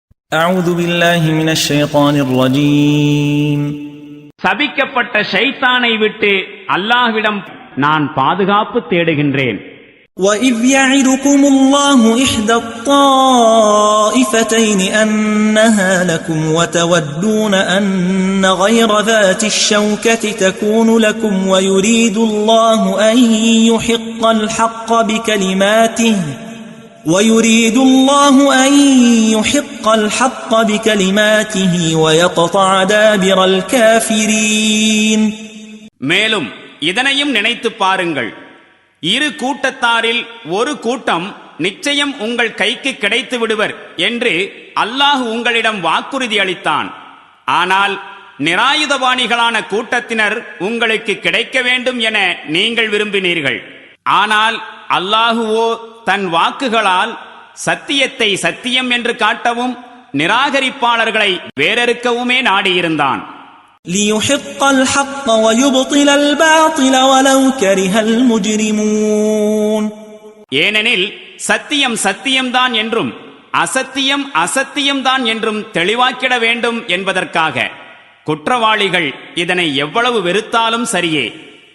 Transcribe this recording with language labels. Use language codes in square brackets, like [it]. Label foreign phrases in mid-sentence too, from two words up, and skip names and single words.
[ar] أعوذ بالله من الشيطان الرجيم. [ta] சபிக்கப்பட்ட ஷைத்தானை விட்டு அல்லாஹ்விடம் நான் பாதுகாப்பு தேடுகின்றேன். [ar] وَإِذْ يَعِدُكُمُ اللَّهُ إِحْدَى الطَّائِفَتَيْنِ أَنَّهَا لَكُمْ وَتَوَدُّونَ أَنَّ غَيْرَ ذَاتِ الشَّوْكَةِ تَكُونُ لَكُمْ وَيُرِيدُ اللَّهُ أَن يُحِقَّ الْحَقَّ بِكَلِمَاتِهِ وَيَقْطَعَ دَابِرَ الْكَافِرِينَ. [ta] மேலும் இதனையும் நினைத்துப் பாருங்கள், இரு கூட்டத்தாரில் ஒரு கூட்டம் நிச்சயம் உங்கள் கைக்கு கிடைத்து விடுவர் என்று அல்லாஹ் உங்களிடம் வாக்குறுதி அளித்தான். ஆனால் நிராயுதபாணிகளான கூட்டத்தினர் உங்களுக்கு கிடைக்க வேண்டும் என நீங்கள் விரும்பினீர்கள். ஆனால் அல்லாஹுவோ தன் வாக்குகளால் சத்தியத்தை சத்தியம் என்று காட்டவும் நிராகரிப்பாளர்களை வேறறுக்கவுமே நாடியிருந்தான். [ar] لِيُحِقَّ الْحَقَّ وَيُبْطِلَ الْبَاطِلَ وَلَوْ كَرِهَ الْمُجْرِمُونَ. [ta] ஏனெனில் சத்தியம் சத்தியம்தான் என்றும் அசத்தியம் அசத்தியம்தான் என்றும் தெளிவாக்கிட வேண்டும் என்பதற்காக குற்றவாளிகள் இதனை எவ்வளவு வெறுத்தாலும் சரியே.